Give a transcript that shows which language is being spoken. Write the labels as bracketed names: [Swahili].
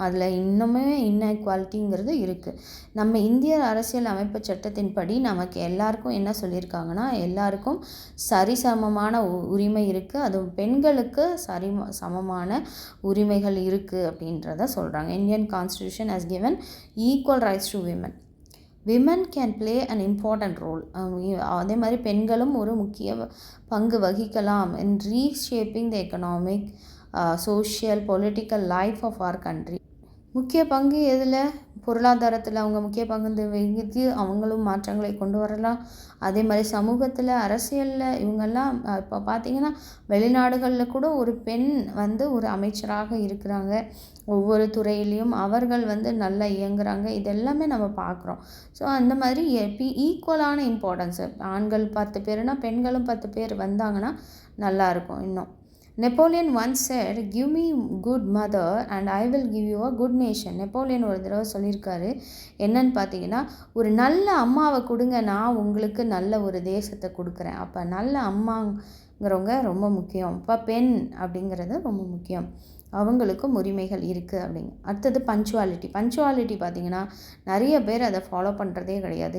[Tamil] அதில் இன்னுமே இன்இக்வாலிட்டிங்கிறது இருக்குது. நம்ம இந்திய அரசியல் அமைப்பு சட்டத்தின்படி நமக்கு எல்லாருக்கும் என்ன சொல்லியிருக்காங்கன்னா, எல்லாருக்கும் சரிசமமான உரிமை இருக்குது, அதுவும் பெண்களுக்கு சமமான உரிமைகள் இருக்குது அப்படின்றத சொல்கிறாங்க. [English] Indian constitution has given equal rights to women. Women can play an important role. [Tamil] அதே மாதிரி பெண்களும் ஒரு முக்கிய பங்கு வகிக்கலாம் [English] In reshaping the economic, social, political life of our country. [Tamil] முக்கிய பங்கு எதில்? பொருளாதாரத்தில் அவங்க முக்கிய பங்கு வகித்து அவங்களும் மாற்றங்களை கொண்டு வரலாம். அதே மாதிரி சமூகத்தில், அரசியலில் இவங்கெல்லாம் இப்போ பார்த்திங்கன்னா வெளிநாடுகளில் கூட ஒரு பெண் வந்து ஒரு அமைச்சராக இருக்கிறாங்க. ஒவ்வொரு துறையிலையும் அவர்கள் வந்து நல்லா இயங்குகிறாங்க. இதெல்லாமே நம்ம பார்க்குறோம். ஸோ அந்த மாதிரி ஈக்குவலான இம்பார்ட்டன்ஸு, ஆண்கள் 10 பேர்னா பெண்களும் 10 பேர் வந்தாங்கன்னா நல்லாயிருக்கும் இன்னும். [English] Napoleon once said, "Give me good mother and I will give you a good nation." [Tamil] Napoleon ஒரு தடவை சொல்லியிருக்காரு. என்னன்னு பார்த்தீங்கன்னா, ஒரு நல்ல அம்மாவை கொடுங்க, நான் உங்களுக்கு நல்ல ஒரு தேசத்தை கொடுக்குறேன். அப்போ நல்ல அம்மாங்கிறவங்க ரொம்ப முக்கியம். இப்போ பெண் அப்படிங்கிறது ரொம்ப முக்கியம். அவங்களுக்கும் உரிமைகள் இருக்குது அப்படிங்க. அடுத்தது பஞ்சுவாலிட்டி பார்த்திங்கன்னா நிறைய பேர் அதை ஃபாலோ பண்ணுறதே கிடையாது.